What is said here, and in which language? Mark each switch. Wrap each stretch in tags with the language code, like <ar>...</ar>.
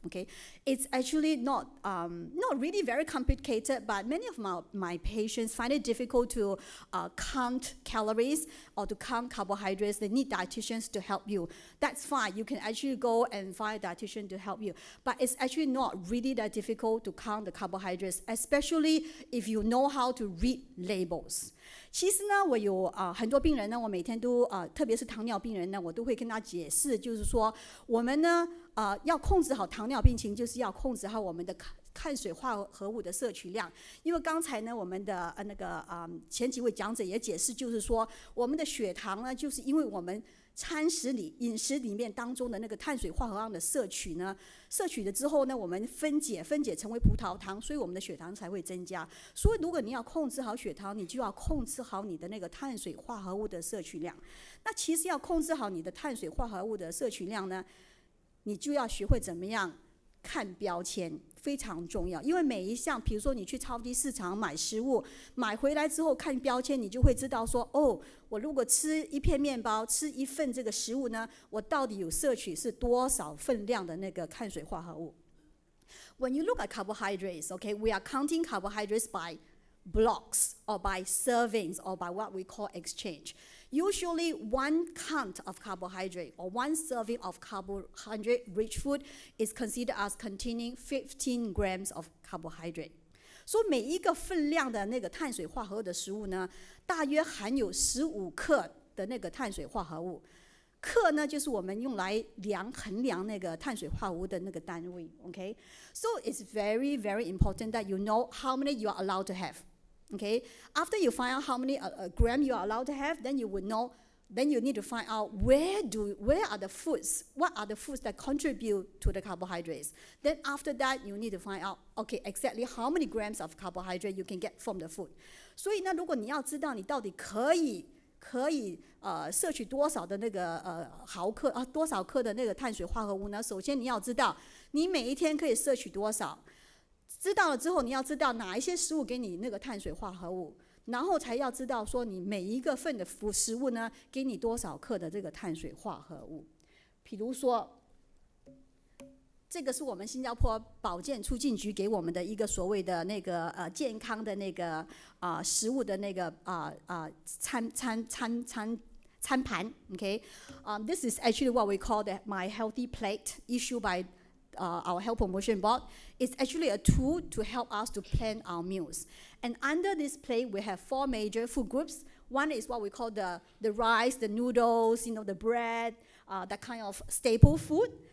<en>Okay, it's actually not really very complicated, but many of my patients find it difficult to count calories or to count carbohydrates. They need dietitians to help you. That's fine. You can actually go and find a dietitian to help you, but it's actually not really that difficult to count the carbohydrates, especially if you know how to read labels.</en> <zh>其实呢，我有很多病人呢，我每天都特别是糖尿病人呢，我都会跟他解释，就是说我们呢要控制好糖尿病情，就是要控制好我们的碳水化合物的摄取量。因为刚才呢，我们的前几位讲者也解释，就是说我们的血糖呢，就是因为我们饮食里面当中的那个碳水化合物的摄取了之后呢，我们分解成为葡萄糖，所以我们的血糖才会增加。所以如果你要控制好血糖，你就要控制好你的那个碳水化合物的摄取量。那其实要控制好你的碳水化合物的摄取量呢，你就要学会怎么样看标签，非常重要。因为每一项，比如说你去超级市场买食物，买回来之后看标签，你就会知道说，哦，我如果吃一片面包，吃一份这个食物呢，我到底有摄取是多少分量的那个碳水化合物。</zh> <en>When you look at carbohydrates, okay, we are counting carbohydrates by blocks or by servings or by what we call exchange. Usually, one count of carbohydrate or one serving of carbohydrate-rich food is considered as containing 15 grams of carbohydrate.</en> <zh>所以每一个分量的那个碳水化合物的食物呢，大约含有15克的那个碳水化合物。克呢，就是我们用来衡量那个碳水化合物的那个单位。</zh> <en>Okay, so it's very, very important that you know how many you are allowed to have. Okay, after you find out how many gram you are allowed to have, then you would know. Then you need to find out where are the foods, what are the foods that contribute to the carbohydrates. Then after that, you need to find out, okay, exactly how many grams of carbohydrate you can get from the food.</en> <zh>所以呢，如果你要知道你到底可以摄取多少的那个毫克多少克的那个碳水化合物呢？首先你要知道你每一天可以摄取多少。知道了之后，你要知道哪一些食物给你那个碳水化合物，然后才要知道说你每一个份的食物呢，给你多少克的这个碳水化合物。比如说，这个是我们新加坡保健促进局给我们的一个所谓的那个健康的那个食物的那个餐盘。</zh> <en>Okay, this is actually what we call the My Healthy Plate, issued by our Health Promotion Board. It's actually a tool to help us to plan our meals. And under this plate, we have 4 major food groups. One is what we call the rice, the noodles, the bread, that kind of staple food.</en>